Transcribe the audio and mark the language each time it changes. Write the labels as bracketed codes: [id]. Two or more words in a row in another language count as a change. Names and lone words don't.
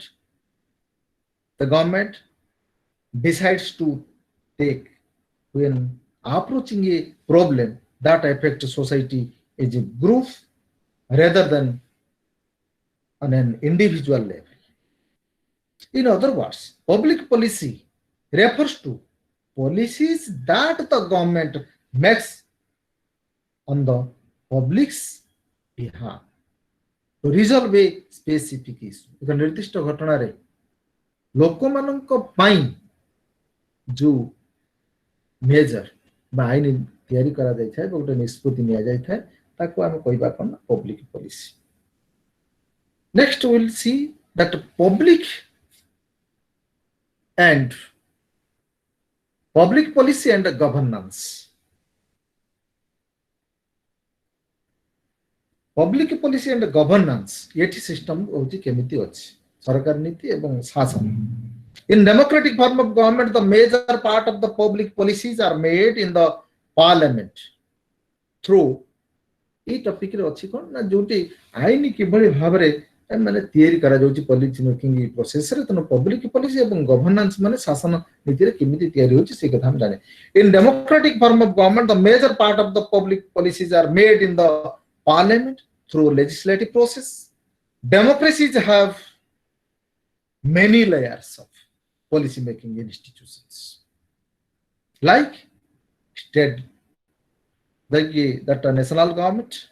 [en] The government decides to take when approaching a problem that affects society as a group rather than on an individual level. In other words, public policy refers to policies that the government makes on the public's behalf to resolve a specific issue. [or] ଏକ ନିର୍ଦ୍ଦିଷ୍ଟ ଘଟଣାରେ ଲୋକମାନଙ୍କ ପାଇଁ ଯୋଉ ମେଜର ବା ଆଇନ ତିଆରି କରାଯାଇଥାଏ ବା ଗୋଟେ ନିଷ୍ପତ୍ତି ନିଆଯାଇଥାଏ ତାକୁ ଆମେ କହିବା କ'ଣ ନା [en] public policy. next will see that public policy and governance. Public policy and governance [or] ଏଠି ସିଷ୍ଟମ ହଉଛି କେମିତି ଅଛି ସରକାର ନୀତି ଏବଂ ଶାସନ। [en] In democratic form of government, the major part of the public policies are made in the parliament through [or] এই ଟପିକରେ ଅଛି କ'ଣ ନା ଯୋଉଠି ଆଇନ କିଭଳି ଭାବରେ ମାନେ ତିଆରି କରାଯାଉଛି [en] policy making [or] ପ୍ରୋସେସରେ, ତେଣୁ [en] public policy [or] ଏବଂ ଗଭର୍ଣ୍ଣାନ୍ସ ମାନେ ଶାସନ ନୀତିରେ କେମିତି ତିଆରି ହେଉଛି ସେ କଥା ଆମେ ଜାଣେ। [en] In democratic form of government, the major part of the public policies are made in the parliament through legislative process. Democracies have many layers of policy making institutions like state, that national government,